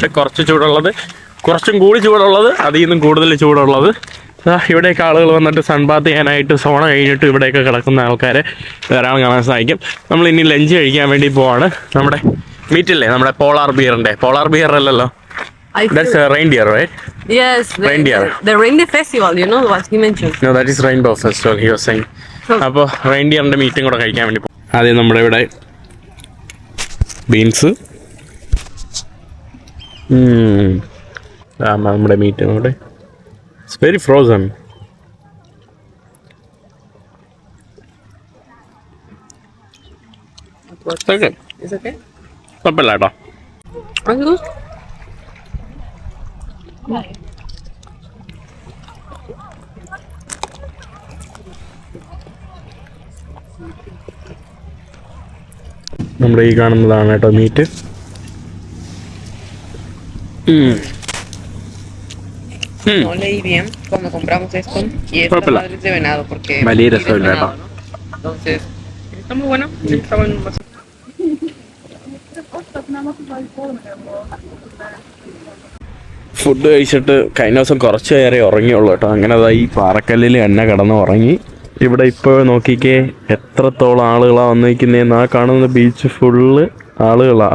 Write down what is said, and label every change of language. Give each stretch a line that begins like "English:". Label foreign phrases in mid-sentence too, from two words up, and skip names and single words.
Malayalam: കുറച്ച് ചൂടുള്ളത്, കുറച്ചും കൂടി ചൂടുള്ളത്, അതിൽ നിന്നും കൂടുതൽ ചൂടുള്ളത്. ഇവിടേക്ക് ആളുകൾ വന്നിട്ട് സൺബാത്ത് ചെയ്യാനായിട്ട് സോണ കഴിഞ്ഞിട്ട് ഇവിടെയൊക്കെ കിടക്കുന്ന ആൾക്കാരെ ധാരാളം കാണാൻ സാധിക്കും. നമ്മൾ ഇനി ലഞ്ച് കഴിക്കാൻ വേണ്ടി പോവാണ്. നമ്മുടെ മീറ്റില്ലേ, നമ്മുടെ
English: polar bear
Malayalam: അല്ലല്ലോ,
English: that's a reindeer, right? Yes, Reindeer. The reindeer festival, you know what he mentioned. No, that is rainbow festival he was saying.
Malayalam: അപ്പോൾ റെയിൻഡിയറിൻ്റെ മീറ്റും കൂടെ കഴിക്കാൻ വേണ്ടി പോകും. ആദ്യം നമ്മുടെ ഇവിടെ ബീൻസ്, നമ്മുടെ മീറ്റ് നമ്മുടെ
English: it's very frozen.
Malayalam: ഓക്കെ,
English: It's okay.
Malayalam: കുഴപ്പമില്ല കേട്ടോ.
English: Are you good?
Malayalam: നമ്മുടെ ഈ കാണുന്നതാണ് കേട്ടോ മീറ്റ്.
Spanish: No leí bien cuando compramos esto. Y esta Própela. madre es de venado porque...
Malayalam: വലിയ
Spanish: es
Malayalam: രസമില്ല കേട്ടോ.
Spanish: venado, ¿no? Entonces, está muy bueno. Está bueno.
Malayalam: ഫുഡ് കഴിച്ചിട്ട് കഴിഞ്ഞ ദിവസം കുറച്ച് നേരം ഉറങ്ങിയുള്ളൂ കേട്ടോ. അങ്ങനെ അതാ ഈ പാറക്കല്ലിൽ എന്നെ കിടന്ന് ഉറങ്ങി. ഇവിടെ ഇപ്പോൾ നോക്കിക്കേ എത്രത്തോളം ആളുകളാണ് വന്നിരിക്കുന്നതെന്ന്. ആ കാണുന്ന ബീച്ച് ഫുള്ള് ആളുകളാണ്.